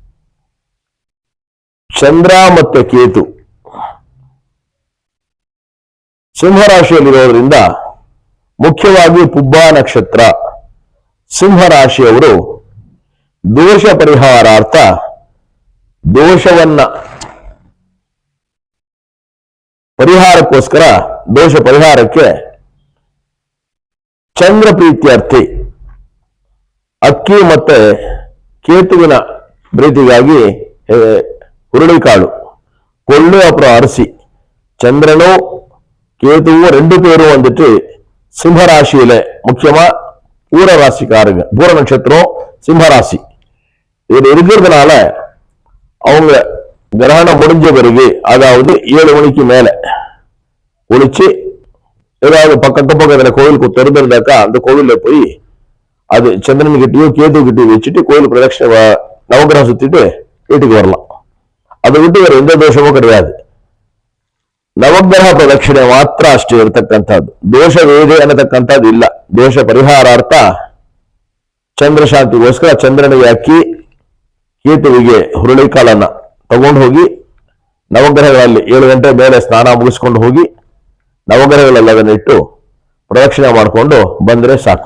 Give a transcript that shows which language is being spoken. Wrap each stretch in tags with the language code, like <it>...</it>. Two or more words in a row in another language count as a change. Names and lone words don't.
<kn>ಚಂದ್ರ ಮತ್ತೆ ಕೇತು ಸಿಂಹರಾಶಿಯಲ್ಲಿರೋದ್ರಿಂದ, ಮುಖ್ಯವಾಗಿ ಪುಬ್ಬಾ ನಕ್ಷತ್ರ ಸಿಂಹರಾಶಿಯವರು ದೋಷ ಪರಿಹಾರಾರ್ಥ, ದೋಷವನ್ನ ಪರಿಹಾರಕ್ಕೋಸ್ಕರ, ದೋಷ ಪರಿಹಾರಕ್ಕೆ ಚಂದ್ರ ಪ್ರೀತ್ಯರ್ಥಿ ಅಕ್ಕಿ ಮತ್ತೆ ಕೇತುವಿನ ಪ್ರೀತಿಗಾಗಿ ಹುರುಳಿಕಾಳು,</kn> <ta>கொள்ளு அப்புறம் அரிசி, சந்திரனோ கேதுவோ 2 பேரும் வந்துட்டு சிம்மராசியில, முக்கியமா பூர ராசிக்காரங்க, பூர நட்சத்திரம் சிம்மராசி இது இருக்கிறதுனால அவங்க கிரகணம் முடிஞ்ச பிறகு, அதாவது 7 மணிக்கு மேல ஒழிச்சு ஏதாவது பக்கத்துல கோவிலுக்கு திறந்திருந்தாக்கா அந்த கோவில்ல போய் அது சந்திரன் கிட்டயோ கேது கிட்டயோ வச்சுட்டு கோவில் பிரதட்சணை நவகிரகம் சுத்திட்டு வீட்டுக்கு வரலாம். அதை விட்டு வேற எந்த தோஷமும் கிடையாது.</ta> <kn>ನವಗ್ರಹ ಪ್ರದಕ್ಷಿಣೆ ಮಾತ್ರ ಅಷ್ಟೇ ಇರತಕ್ಕಂಥದ್ದು. ದೋಷ ವೇದೆ ಅನ್ನತಕ್ಕಂಥದ್ದು ಇಲ್ಲ. ದೋಷ ಪರಿಹಾರಾರ್ಥ ಚಂದ್ರ ಶಾಂತಿಗೋಸ್ಕರ ಚಂದ್ರನಿಗೆ ಅಕ್ಕಿ, ಕೇತುವಿಗೆ ಹುರುಳಿಕಾಳನ್ನ ತಗೊಂಡು ಹೋಗಿ ನವಗ್ರಹಗಳಲ್ಲಿ 7 ಗಂಟೆ ಮೇಲೆ ಸ್ನಾನ ಮುಗಿಸ್ಕೊಂಡು ಹೋಗಿ ನವಗ್ರಹಗಳೆಲ್ಲ ಅದನ್ನ ಇಟ್ಟು ಪ್ರದಕ್ಷಿಣೆ ಮಾಡಿಕೊಂಡು ಬಂದ್ರೆ ಸಾಕು.</kn>